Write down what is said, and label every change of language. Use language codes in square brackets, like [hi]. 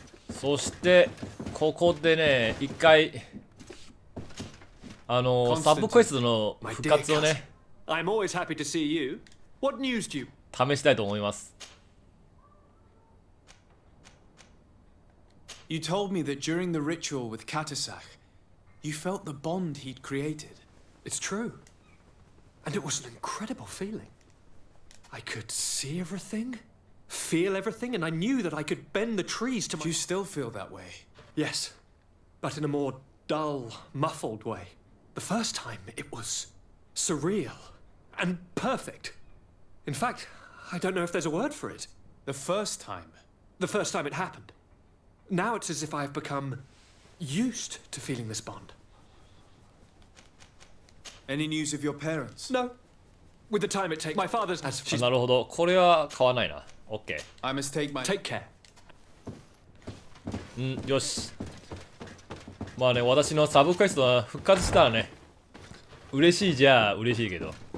[ja] そしてここでね一回サブクエストの復活をね [en] I'm always happy to see you. What news do you? [ja] 試したいと思います [en] You told me that during the ritual with Katasak, you felt the bond he'd created. It's true. And it was an incredible feeling. I could see everything, feel everything, and I knew that I could bend the trees to my... Do you still feel that way? Yes, but in a more dull, muffled way. The first time, it was surreal and perfect. In fact, I don't know if there's a word for it. The first time? The first time it happened. Now it's as if I have become used to feeling this bond. Any news of your parents? No. With the time it takes, my father's... As [ja] なるほどこれは買わないな OK [en] I must take my... Take care. [ja] よしまあね、私のサブクエストは復活したらね、嬉しいじゃあ嬉しいけど。